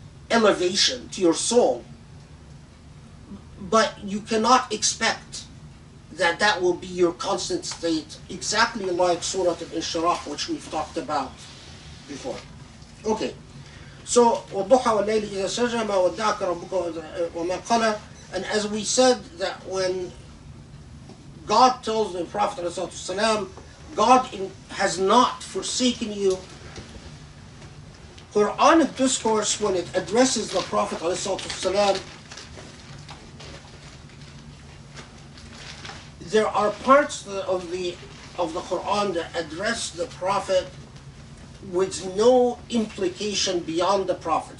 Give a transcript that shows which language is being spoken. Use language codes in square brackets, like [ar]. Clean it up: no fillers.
[en] elevation to your soul, but you cannot expect that will be your constant state, exactly like Surah Al-Inshirah, which we've talked about before. Okay, so [ar] وَالضُّحَى وَاللَّيْلِ إِذَا سَجَى مَا وَدَّعَكَ رَبُّكَ وَمَا قَلَى. [en] And as we said, that when God tells the Prophet ﷺ, God has not forsaken you, Quranic discourse, when it addresses the Prophet ﷺ, there are parts of the Quran that address the Prophet with no implication beyond the Prophet.